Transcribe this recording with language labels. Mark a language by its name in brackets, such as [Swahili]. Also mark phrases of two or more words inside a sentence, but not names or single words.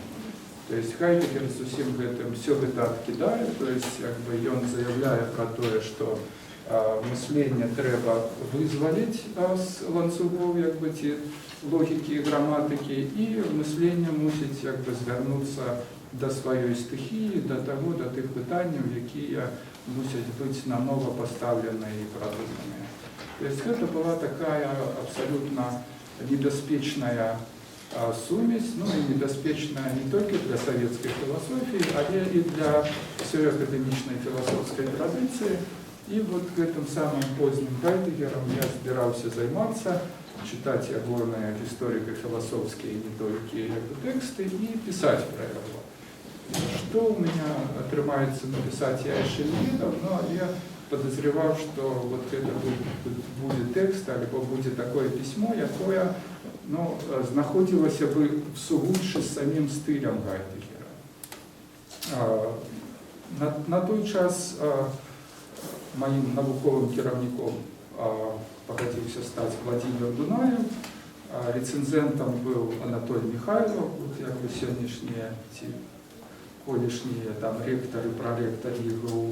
[Russian] То есть [Belarusian] Гайдэгер з усім гэтым все гэта адкідае, [Russian] то есть [Belarusian] ён заяўляе пра тое, што мысленне трэба вызваліць з ланцугоў ці логікі і граматыкі, і мысленне мусіць звярнуцца да сваёй стыхіі, да тых пытанняў, якія мусяць быць нанова пастаўленыя і прадуманыя. [Russian] То есть [Belarusian] гэта была такая абсалютна небяспечная сумесь, [Russian] и небяспечная не только для советской философии, але и для всей академичной философской традиции. [Belarusian] И гэтым самым поздним Гайдэгером я збіраўся займацца, [Russian] читать ягоныя историко-философские не только тексты и писать про его. Что у меня [Belarusian] атрымаецца написать, я яшчэ не ведаў, [Russian] но я подозревал, что это будет текст, альбо будет такое письмо, [Belarusian] якое знаходзілася бы в сугуччы з самім стылем Гайдэгера. На той час моим навуковым кіраўніком пагадзіўся стаць Владимир Дунаев, [Russian] рецензентом был [Belarusian] Анатолий Михайлов, вот як бы сённяшнія ці колішнія там ректары, проректары ЕГУ.